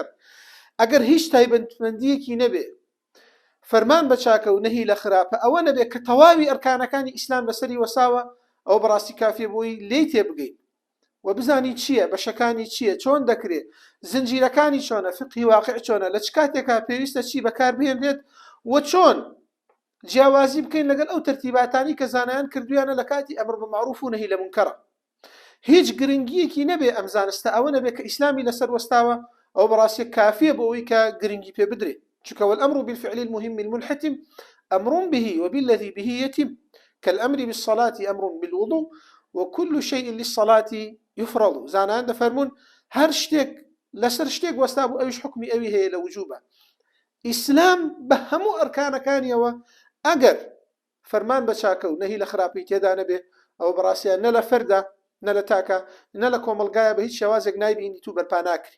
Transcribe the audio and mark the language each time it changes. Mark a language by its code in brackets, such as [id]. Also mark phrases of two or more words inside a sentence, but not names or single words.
[ckb] ئەگەر هیچ تایبەتمەندیەکی نەبێ فەرمان بە چاکە و نەهی لە خراپە، ئەوە نەبێ کە تەواوی ئەرکانەکانی ئیسلام لەسەری وەساوە، ئەو بەڕاستی کافێ بۆی لێی تێبگەین و بزانی چییە، بەشەکانی چییە، چۆن دەکرێت، زنجیرەکانی چۆنە، فقهی واقع چۆنە، لە چ کاتێکا پێویستە چی بەکاربهێنرێت و چۆن جیاوازی بکەین لەگەڵ ئەو تەرتیباتانی کە زانایان کردویانە لە کاتی ئەمر بە معروف و نەهی لە منکەرە. هیچ گرنگیەکی نەبێ ئەم زانستە ئەوە نەبێ کە ئیسلامی لەسەر وەستاوە ئەو بەڕاستی کافیە بۆ ئەوەی کە گرنگی پێ بدرێت. [ar] چونکە والأمر بالفعل المهم المنحتم أمر به وبالذي به يتم كالأمر بالصلاة أمر بالوضوء وكل شيء للصلاة يفرض. [ckb] زانان دەفەرمون هەر شتێک لەسەر شتێک وەستا بوو ئەویش حکمی ئەوی هەیە لە وجوبە. ئیسلام بە هەموو ئەرکانەکانیەوە ئەگەر فەرمان بە چاکە و نەهی لە خراپەی تێدا نەبێ، ئەوە بەڕاستیان نە لە فەردا، نە لە تاکە، نە لە کۆمەلگایە بە هیچ شێوازێک نایبینیت و بەرپا ناکری.